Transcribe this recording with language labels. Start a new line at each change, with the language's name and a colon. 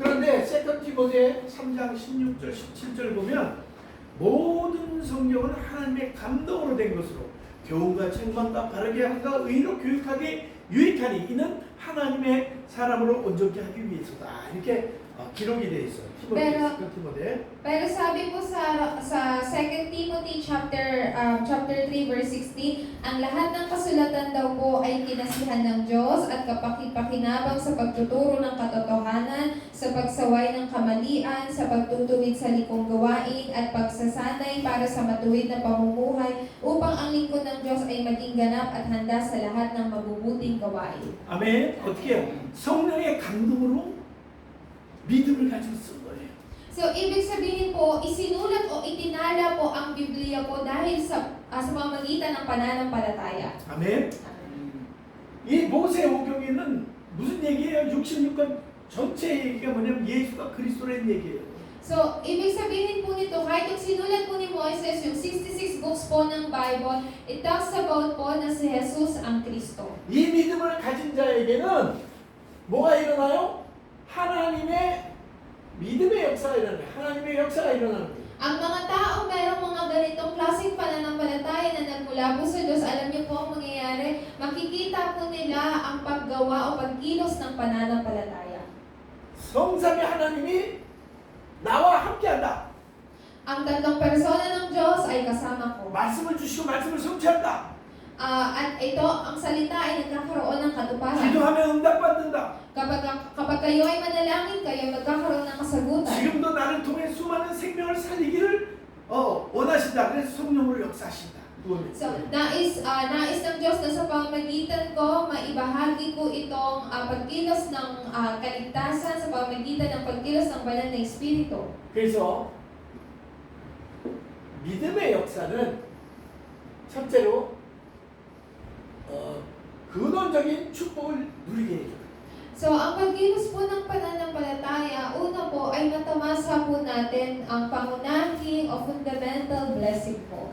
Korean: 그런데 세컨 디모데 3장 16절 17절 보면 모든 성경은 하나님의 감동으로 된 것으로 교훈과 책망과 바르게 함과 의로 교육하기 유익하니 이는 하나님의 사람으로 온전케 하기 위해서다. 이렇게 기록이 되어 있어요. 디모데.
Filipino: Pero sabi po sa 2 Timothy chapter 3 verse 16, ang lahat ng kasulatan daw po ay kinasihan ng Diyos at kapaki-pakinabang sa pagtuturo ng katotohanan, sa pagsaway ng kamalian, sa pagtutuwid sa likong gawain at pagsasanay para sa matuwid na pamumuhay upang ang lingkod ng Diyos ay maging ganap at handa sa lahat ng mabubuting gawain.
Korean: 아멘. 어떻게 해요? 성령의 감동으로 믿음을 가지고 쓴 거예요.
Filipino: So, ibig sabihin po, isinulat o itinala po ang Biblia po dahil sa pamamagitan ng pananampalataya.
Korean: 아멘. 이 모세 오경에는 무슨 얘기예요? 66권 전체 얘기가 뭐냐면 예수가 그리스도라는 얘기예요.
Filipino: So, ibig sabihin po nito, kahit yung sinulat po ni Moises, yung 66 books po ng Bible,
English: it talks about
Filipino: po na si Jesus ang Kristo.
Korean: 이 믿음을 가진 자에게는 뭐가 일어나요? 하나님의 믿음의 역사가 일어나요. 하나님의 역사가 일어나는 거예요.
Filipino: Ang mga tao merong mga ganitong klaseng pananampalataya na nagmula po sa Diyos, alam niyo po ang mangyayari, makikita po nila ang paggawa o pagkilos ng pananampalataya.
Korean: 성삼위 하나님이 나와 함께한다.
Filipino: Ang tatlong persona ng Diyos ay kasama ko.
Korean: 말씀을 주시고 말씀을 성취한다.
Filipino: At ito, ang salita ay nagkakaroon ng katuparan.
Korean: 기도하면 응답받는다.
Filipino: Kapag kayo ay manalangin, kayo magkakaroon ng kasagutan.
Korean: 지금도 나를 통해 수많은 생명을 살리기를 원하신다. 그래서 성령으로 역사하신다.
Filipino: So, nais ng Diyos na sa pamamagitan ko, maibahagi ko itong pagkilos ng kaligtasan sa pamamagitan ng pagkilos ng banal na Espiritu.
Korean: 그래서 믿음의 역사는 첫째로 근원적인 축복을 누리게 해줘요.
Filipino: So, ang pagkilos po ng pananampalataya, una po ay matamasa po natin ang pangunahing o fundamental blessing po.